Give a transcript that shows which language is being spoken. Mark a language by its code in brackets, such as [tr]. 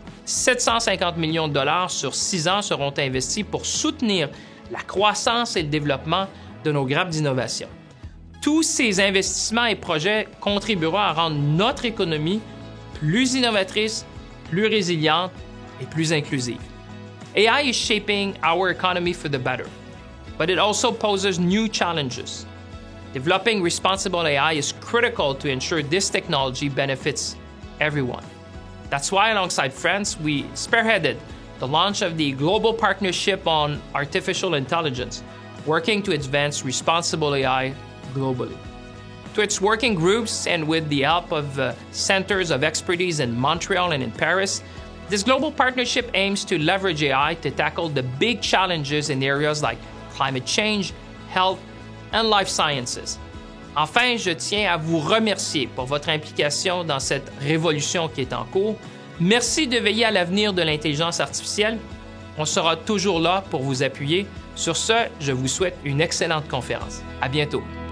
[fr] 750 millions de dollars sur 6 ans seront investis pour soutenir la croissance et le développement de nos grappes d'innovation. Tous ces investissements et projets contribueront à rendre notre économie plus innovatrice, plus résiliente et plus inclusive. [en] AI is shaping our economy for the better, but it also poses new challenges. Developing responsible AI is critical to ensure this technology benefits everyone. That's why, alongside friends, we spearheaded the launch of the Global Partnership on Artificial Intelligence, working to advance responsible AI globally. To its working groups and with the help of centers of expertise in Montreal and in Paris, this global partnership aims to leverage AI to tackle the big challenges in areas like climate change, health, and life sciences. [fr] Enfin, je tiens à vous remercier pour votre implication dans cette révolution qui est en cours. Merci de veiller à l'avenir de l'intelligence artificielle. On sera toujours là pour vous appuyer. Sur ce, je vous souhaite une excellente conférence. À bientôt.